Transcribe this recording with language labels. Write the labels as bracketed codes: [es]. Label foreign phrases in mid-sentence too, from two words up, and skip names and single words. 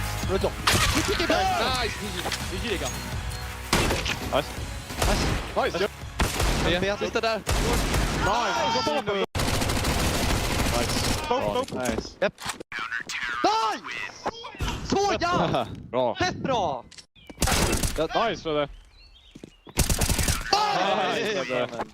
[sv] Retour. Nice. [fr] GG les gars. [sv] Nice. Nice. Bien, sista där. Nice. Nice. [en] Yep. Nice! [sv] Så ja! Bra. Fett bra! Nice Fredde. Nice Fredde.